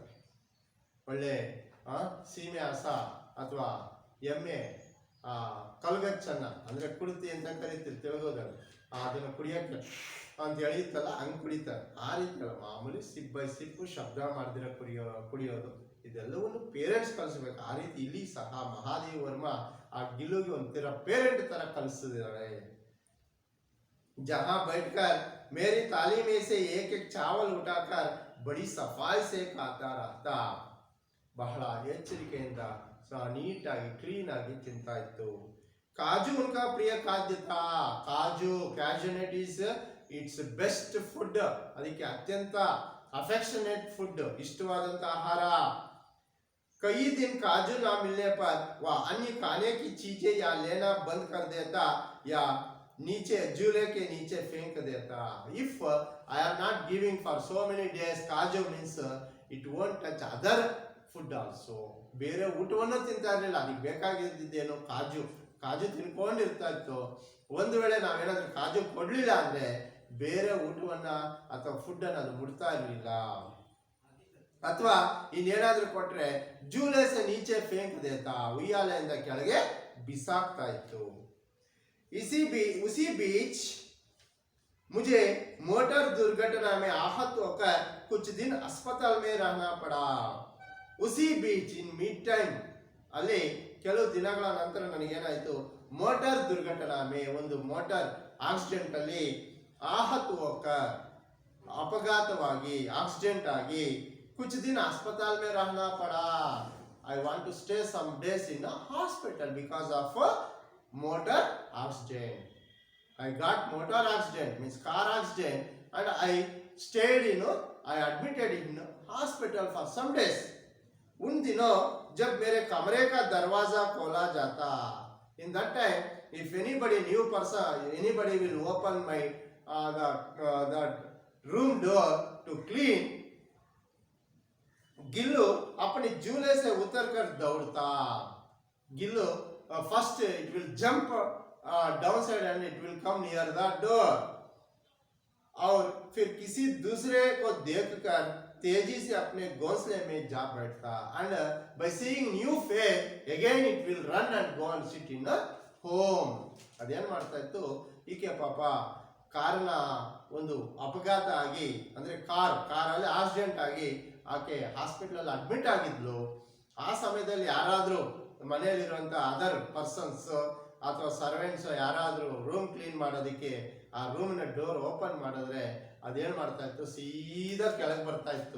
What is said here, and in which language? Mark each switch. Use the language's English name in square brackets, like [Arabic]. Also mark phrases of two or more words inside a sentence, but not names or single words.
[Kannada] ಒಳ್ಳೆ ಸೀಮೆ ಹಸ ಅಥವಾ ಎಮ್ಮೆ ಕಲ್ಗಚ್ಚನ್ನ ಅಂದ್ರೆ ಕುಡಿತಿ ಅಂತ ಕರಿತೀವಿ ತೆಲುಗುದಲ್ಲಿ, ಅದನ್ನ ಕುಡಿಯಕ್ಕೆ ಅಂತ ಹೇಳಿತ್ತಲ್ಲ ಹಂಗ್ ಕುಡಿತಾರೆ. ಆ ರೀತಿ ಅಲ್ಲ, ಮಾಮೂಲಿ [English] sip by sip [Kannada] ಶಬ್ದ ಮಾಡ್ದಿರ ಕುಡಿಯೋದು, ಇದೆಲ್ಲವನ್ನು ಪೇರೆಂಟ್ಸ್ ಕಲಿಸ್ಬೇಕು. ಆ ರೀತಿ ಇಲ್ಲಿ ಸಹ ಮಹಾದೇವಿ ವರ್ಮ ಆ ಗಿಲ್ಲುಗೆ ಒಂಥರ ಪೇರೆಂಟ್ ತರ ಕಲಿಸಿದಾಳೆ. [Hindi] जहां बैठकर मेरी थाली में से एक एक चावल उठाकर बड़ी सफाई से खाता रहता. [Kannada] ಬಹಳ ಎಚ್ಚರಿಕೆಯಿಂದ ನೀಟಾಗಿ ಕ್ಲೀನ್ ಆಗಿ ತಿಂತಾ ಇತ್ತು. [Hindi] काजू उनका प्रिय खाद्य था. [English] Kaju, cashewnut is its best food. [Kannada] ಅದಕ್ಕೆ ಅತ್ಯಂತ [English] affectionate food, [Kannada] ಇಷ್ಟವಾದಂತ ಆಹಾರ. [Hindi] कई दिन काजू ना मिलने पर वह अन्य खाने की चीजें या लेना बंद कर देता या नीचे झूले के नीचे फेंक देता. [English] If I am not giving for so many days काजू means it won't touch other food also. [Kannada] ಬೇರೆ ಊಟವನ್ನು ತಿಂತಾ ಇರಲಿಲ್ಲ, ಅದಕ್ಕೆ ಬೇಕಾಗಿದ್ದೇನು ಕಾಜು. ಕಾಜು ತಿನ್ಕೊಂಡಿರ್ತಾ ಇತ್ತು. ಒಂದು ವೇಳೆ ನಾವೇನಾದ್ರೂ ಕಾಜು ಕೊಡ್ಲಿಲ್ಲ ಅಂದ್ರೆ ಬೇರೆ ಊಟವನ್ನ ಅಥವಾ ಫುಡ್ ಅನ್ನ ಅದು ಮುಡ್ತಾ ಇರಲಿಲ್ಲ. ಅಥವಾ ಇನ್ನೇನಾದ್ರೂ ಕೊಟ್ರೆ [Hindi] झूले से नीचे फेंक देता, [Kannada] ಉಯ್ಯಾಲೆಯಿಂದ ಕೆಳಗೆ ಬಿಸಾಕ್ತಾ ಇತ್ತು. [Hindi] उसी बीच मुझे मोटर दुर्घटना में आहत होकर कुछ दिन अस्पताल में रहना पड़ा. उसी बीच [English] in mid time [Kannada] ಅಲ್ಲಿ ಕೆಲವು ದಿನಗಳ ನಂತರ ನನಗೇನಾಯ್ತು, [Hindi] मोटर दुर्घटना में [Kannada] ಒಂದು [English] motor accident [Kannada] ಅಲ್ಲಿ [Hindi] आहत होकर [Kannada] अपघातವಾಗಿ ಆಕ್ಸಿಡೆಂಟ್ ಆಗಿ [Hindi] कुछ दिन अस्पताल में रहना पड़ा. [English] I want to stay some days in a hospital because of a motor accident. I got motor accident, means car accident, and I stayed I admitted in hospital for some days. [Hindi] उन दिनों जब मेरे कमरे का दरवाजा खोला जाता, [English] in that time if anybody new person, anybody will open my the room door to clean, [Hindi] गिल्लू अपने झूले से उतरकर दौड़ता. [English] गिल्लू first it will jump down side and it will come near the door, [Hindi] और फिर किसी दूसरे को देखकर तेजी से अपने घोंसले में जा बैठता. [English] and by seeing new face again it will run and go and sit in home. [Kannada] ಅದೇನ್ ಮಾಡ್ತಾ ಇತ್ತು, ಈಕೆ ಪಾಪ ಕಾರ್ನ ಒಂದು ಅಪಘಾತ ಆಗಿ, ಅಂದ್ರೆ ಕಾರಲ್ಲಿ ಆಕ್ಸಿಡೆಂಟ್ ಆಗಿ ಆಕೆ ಹಾಸ್ಪಿಟಲ್ ಅಡ್ಮಿಟ್ ಆಗಿದ್ಲು. ಆ ಸಮಯದಲ್ಲಿ ಯಾರಾದ್ರೂ ಮನೆಯಲ್ಲಿರುವಂತ [English] other persons [Kannada] ಅಥವಾ ಸರ್ವೆಂಟ್ಸ್ ಯಾರಾದ್ರೂ [English] room clean [Kannada] ಮಾಡೋದಕ್ಕೆ ಆ ರೂಮಿನ [English] door open [Kannada] ಮಾಡಿದ್ರೆ ಅದೇನ್ ಮಾಡ್ತಾ ಇತ್ತು, ಸೀದಾ ಕೆಳಗೆ ಬರ್ತಾ ಇತ್ತು.